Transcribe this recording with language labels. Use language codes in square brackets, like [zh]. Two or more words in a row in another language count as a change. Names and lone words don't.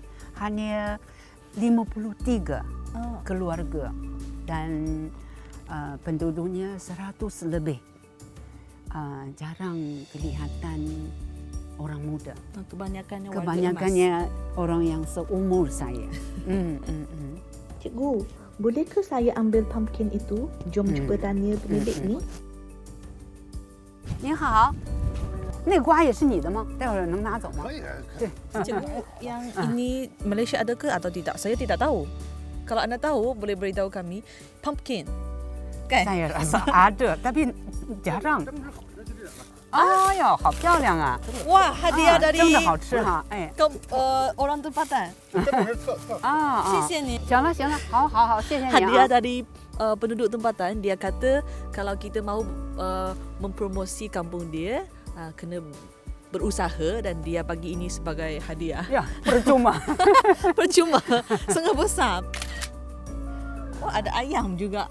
[ms] Hanya 53 keluarga dan penduduknya 100 lebih. Jarang kelihatan orang muda. Kebanyakannya warga Kebanyakannya orang yang seumur saya. Cikgu, bolehkah saya ambil pumpkin itu? Jom cuba tanya pemilik ni. [zh] 您好，那瓜也是你的吗？待会儿能拿走吗？可以，对， [ms] Cikgu, yang ini Malaysia ada ke atau tidak? Saya tidak tahu. Kalau anda tahu, boleh beritahu kami. Pumpkin, kan? saya rasa ada, tapi jarang. [zh] 哎呀，好漂亮啊！ [ms] Wah, hadiah [zh] 啊 [ms] dari [zh] 真的好吃哈！哎， [ms] orang tempatan. [zh] 这不是特啊，谢谢你。行了行了，好，谢谢你 [ms] Hadiah [zh] 啊。 [ms] dari penduduk tempatan. Dia kata kalau kita mahu mempromosi kampung dia, kena berusaha, dan dia bagi ini sebagai hadiah. 呀，percuma. Percuma, sangat besar. Oh, ada ayam juga.